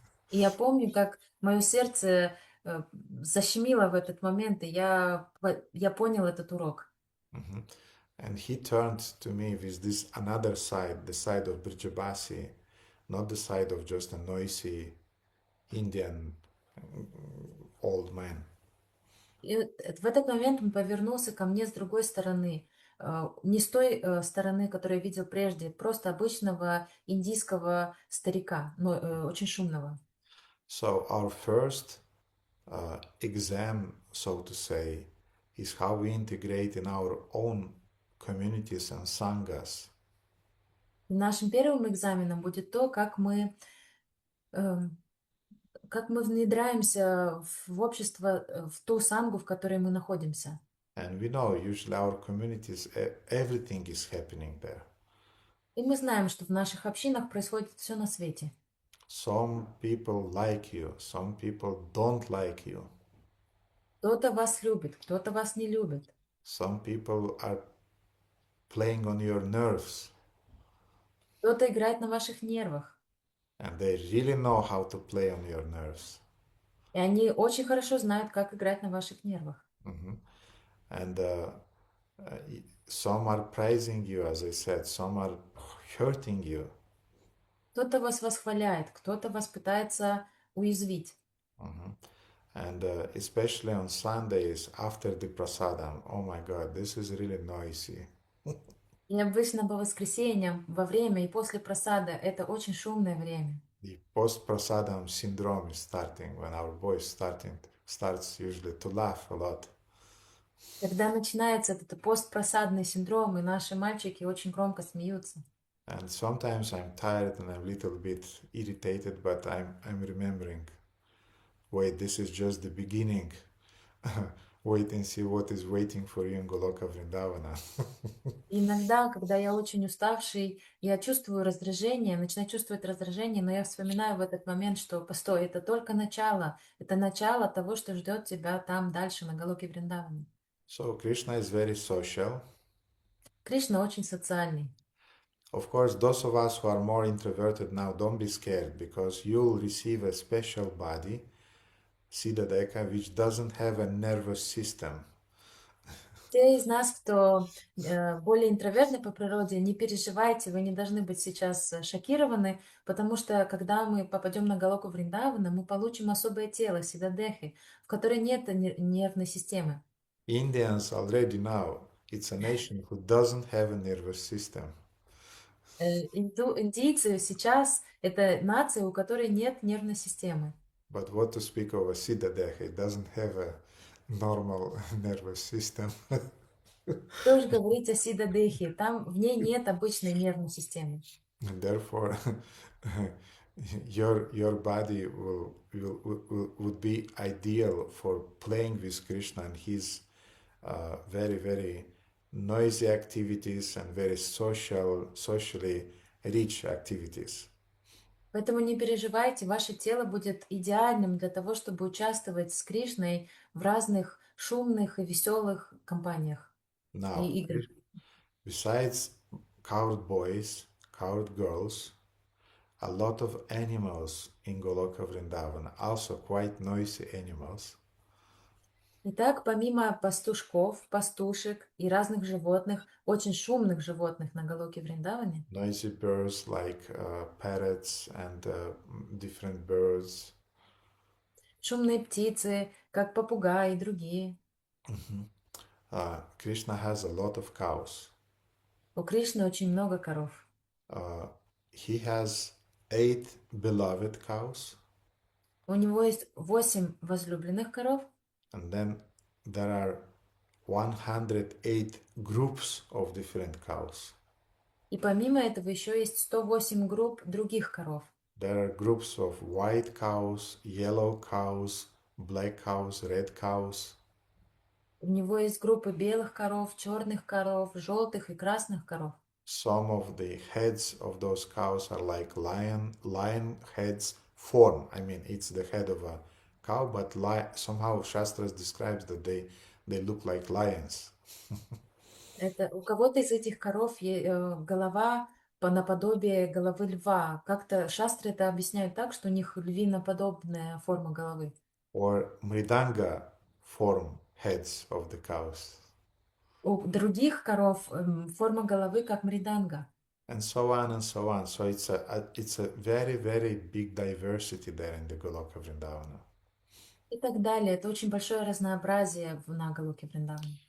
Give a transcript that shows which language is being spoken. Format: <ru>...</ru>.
<ru>И я помню, как мое сердце защемило в этот момент, и я понял этот урок. Mhm.</ru> <en>And he turned to me with this another side, the side of Brijabasi, not the side of just a noisy Indian old man.</en> <ru>И в этот момент он повернулся ко мне с другой стороны. Не с той стороны, которую я видел прежде, просто обычного индийского старика, но очень шумного.</ru> <en>So our first exam, so to say, is how we integrate in our own communities and sanghas.</en> <ru>И нашим первым экзаменом будет то, как мы внедряемся в общество, в ту сангу, в которой мы находимся.</ru> <en>And we know usually our communities, everything is happening there.</en> <ru>И мы знаем, что в наших общинах происходит все на свете.</ru> <en>Some people like you, some people don't like you.</en> <ru>Кто-то вас любит, кто-то вас не любит.</ru> <en>Some people are playing on your nerves,</en> <ru>Кто-то играет на ваших нервах.</ru> <en>and they really know how to play on your nerves.</en> <ru>И они очень хорошо знают, как играть на ваших нервах. Mhm.</ru> <en>And some are praising you, as I said, some are hurting you.</en> <ru>Кто-то вас восхваляет, кто-то вас пытается уязвить. Mhm.</ru> <en>And especially on Sundays after the prasadam, oh my God, this is really noisy.</en> <ru>И обычно по воскресеньям, во время и после просада, это очень шумное время.</ru> <en>The post-prasadam syndrome is starting when our voice starts usually to laugh a lot.</en> <ru>Когда начинается этот постпросадный синдром, и наши мальчики очень громко смеются.</ru> <en>And sometimes I'm tired and I'm a little bit irritated, but I'm remembering, wait, this is just the beginning. Wait and see what is waiting for you in Goloka Vrindavana.</en> <ru>Иногда, когда я очень уставший, я чувствую раздражение, начинаю чувствовать раздражение, но я вспоминаю в этот момент, что, постой, это только начало, это начало того, что ждет тебя там дальше, на Галоке Вриндаване.</ru> <en>So Krishna is very social.</en> <ru>Кришна очень социальный.</ru> <en>Of course, those of us who are more introverted now, don't be scared, because you'll receive a special body, Siddhadeka, which doesn't have a nervous system.</en> <ru>Те из нас, кто более интровертны по природе, не переживайте, вы не должны быть сейчас шокированы, потому что когда мы попадем на Галоку Вриндавана, мы получим особое тело, Сиддхадехи, в которой нет нервной системы.</ru> <en>Indians already now, it's a nation who doesn't have a nervous system.</en> <ru>Индийцы сейчас это нация, у которой нет нервной системы.</ru> <en>But what to speak of a Siddhadeha? It doesn't have a normal nervous system.</en> <ru>Что же говорить о Сиддхадехе? Там в ней нет обычной нервной системы.</ru> <en>And therefore, your body would be ideal for playing with Krishna and his very, very noisy activities and very socially rich activities.</en> <ru>Поэтому не переживайте, ваше тело будет идеальным для того, чтобы участвовать с Кришной в разных шумных и веселых компаниях и</ru> <en>Now,</en> <ru>играх.</ru> <en>besides cowed boys, cowed girls, a lot of animals in Goloka Vrindavan, also quite noisy animals.</en> <ru>Итак, помимо пастушков, пастушек и разных животных, очень шумных животных на Галоке Вриндаване,</ru> <en>Noisy birds like parrots and different birds.</en> <ru>шумные птицы, как попугаи и другие.</ru> <en>Krishna has a lot of cows.</en> <ru>У Кришны очень много коров.</ru> <en>He has 8 beloved cows,</en> <ru>У него есть 8 возлюбленных коров,</ru> <en>and then there are 108 groups of different cows.</en> <ru>и помимо этого еще есть 108 групп других коров.</ru> <en>There are groups of white cows, yellow cows, black cows, red cows.</en> <ru>У него есть группы белых коров, черных коров, желтых и красных коров.</ru> <en>Some of the heads of those cows are like lion heads form. I mean, it's the head of a cow, but somehow Shastras describes that they look like lions.</en> <ru>Это, у кого-то из этих коров голова наподобие головы льва. Как-то шастры это объясняют так, что у них львиноподобная форма головы.</ru> <en>Or mridanga form heads of the cows.</en> <ru>У других коров форма головы как мриданга.</ru> <en>And so on and so on. So it's a very, very big diversity there in the Goloka Vrindavana.</en> <ru>И так далее. Это очень большое разнообразие на Галоке Вриндаване.</ru>